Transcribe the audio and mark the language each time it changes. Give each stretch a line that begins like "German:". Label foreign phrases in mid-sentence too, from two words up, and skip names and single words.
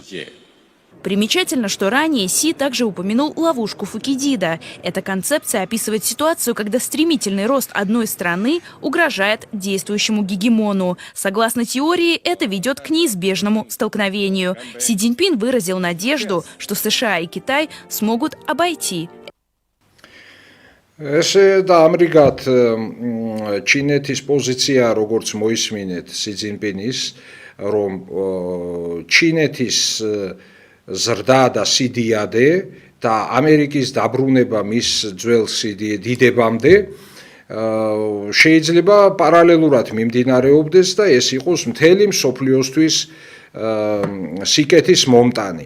Russian: Примечательно, что ранее Си также упомянул ловушку Фукидида. Эта концепция описывает ситуацию, когда стремительный рост одной страны угрожает действующему гегемону. Согласно теории, это ведет к неизбежному столкновению. Си Цзиньпин выразил надежду, что США и Китай смогут обойти.
Georgian: ესე და ამრიგად ჩინეთის პოზიცია, როგორც მოისმინეთ სი ძინპინის, რომ ჩინეთის ზრდა და სიდიადე და ამერიკის დაბრუნება მის ძველ დიდებამდე შეიძლება პარალელურად მიმდინარეობდეს და ეს იყოს მთელი მსოფლიოსთვის სიკეთის მომტანი.